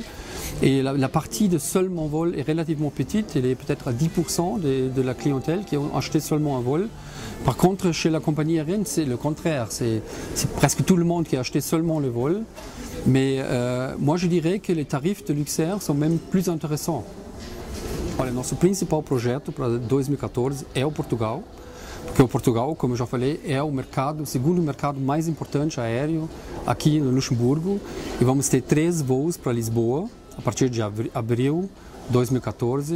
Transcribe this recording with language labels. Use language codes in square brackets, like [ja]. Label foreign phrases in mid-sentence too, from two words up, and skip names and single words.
[fr] Et la partie de seulement vol est relativement petite, elle est peut-être à 10% de la clientèle qui ont acheté seulement un vol. Par contre, chez la compagnie aérienne, c'est le contraire, c'est presque tout le monde qui a acheté seulement le vol. Mais moi je dirais que les tarifs de Luxair sont même plus intéressants. [pt] Olha, nosso principal projeto para 2014 é o Portugal, porque o Portugal, como eu já falei, é o segundo mercado mais importante aéreo aqui no Luxemburgo, e vamos ter 3 voos para Lisboa a partir de abril 2014.